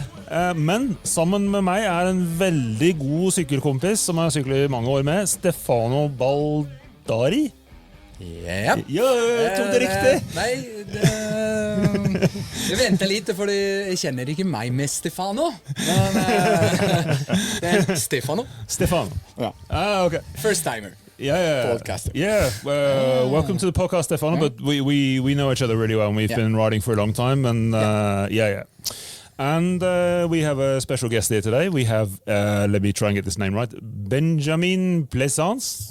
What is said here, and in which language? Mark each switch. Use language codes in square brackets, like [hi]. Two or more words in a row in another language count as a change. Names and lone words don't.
[no] Men sammen med meg en veldig god sykkelkompis som jeg syklet I mange år med, Stefano Baldari. Ja, jeg tok det riktig. Nei, jeg venter litt, for jeg kjenner ikke meg med Stefano. Men det Stefano. Ja. [en] Okay. First timer. Podcaster. Welcome to the podcast, Stefano. But we know each other really well, and we've been riding for a long time. And And we have a special guest here today. We have, let me try and get this name right, Benjamin Plaisance.